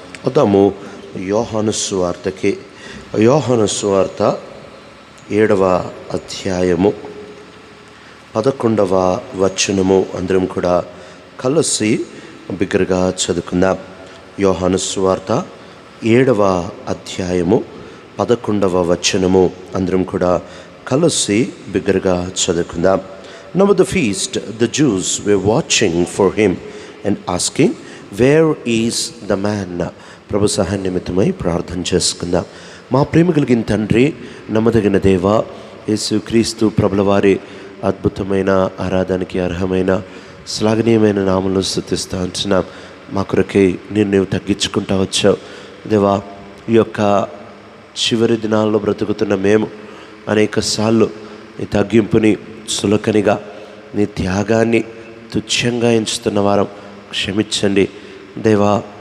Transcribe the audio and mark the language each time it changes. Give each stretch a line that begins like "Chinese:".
Telugu: వద్దాము యోహాను సువార్తకి. యోహాను సువార్త 7వ అధ్యాయము 11వ వచనము అందరం కూడా కలిసి బిగ్గరగా చదువుకుందాం. యోహాను సువార్త 7వ అధ్యాయము 11వ వచనము అందరం కూడా కలిసి బిగ్గరగా చదువుకుందాం.
English: Now at the feast the Jews were watching for him and asking, where is the man?
Telugu: ప్రభు సహాయ నిమిత్తమై ప్రార్థన చేసుకుందాం. మా ప్రేమ కలిగిన తండ్రి, నమ్మదగిన దేవ, యేసు క్రీస్తు ప్రభుల వారి అద్భుతమైన ఆరాధనకి అర్హమైన శ్లాఘనీయమైన నామములో స్తుతిస్తూ ఉంటున్నాం. మా కొరకై నీవు తగ్గించుకుంటా వచ్చావు దేవా. ఈ యొక్క చివరి దినాల్లో బ్రతుకుతున్న మేము అనేక సార్లు నీ తగ్గింపుని సులకనిగా, నీ త్యాగాన్ని తుచ్చంగా ఎంచుతున్న వారం క్షమించండి దేవా.